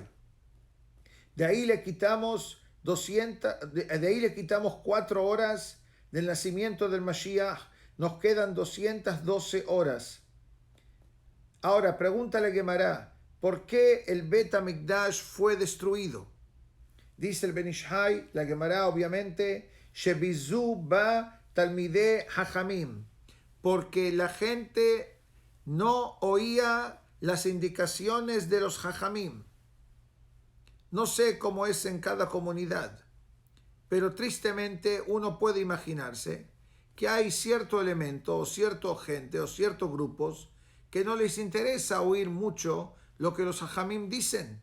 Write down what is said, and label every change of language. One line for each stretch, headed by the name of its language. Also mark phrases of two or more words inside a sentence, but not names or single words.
Spanish: De ahí le quitamos 4 horas del nacimiento del Mashiach. Nos quedan 212 horas. Ahora, pregúntale Gemara, ¿por qué el Bet HaMikdash fue destruido? Dice el Ben Ish Hai, la Gemara obviamente,
Hebrew: שביזו בו תלמידי חכמים,
Spanish: porque la gente no oía las indicaciones de los hachamim. No sé cómo es en cada comunidad, pero tristemente uno puede imaginarse que hay cierto elemento o cierta gente o ciertos grupos que no les interesa oír mucho lo que los hachamim dicen.